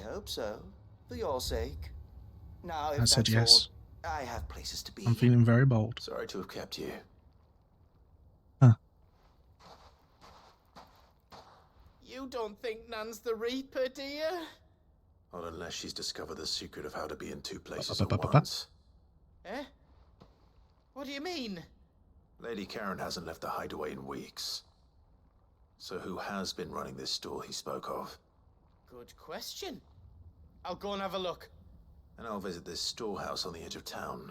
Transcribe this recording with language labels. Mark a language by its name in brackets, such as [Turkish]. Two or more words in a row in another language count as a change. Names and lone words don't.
[English] I hope so, for your sake. Now, if I said that's yes. all, I have places to be. I'm feeling very bold. Sorry to have kept you. Huh. You don't think Nan's the Reaper, do you? Not unless she's discovered the secret of how to be in two places Ba- ba- at ba- ba- ba. once. Eh? What do you mean? Lady Karen hasn't left the hideaway in weeks. So who has been running this store he spoke of? Good question. I'll go and have a look. And I'll visit this storehouse on the edge of town.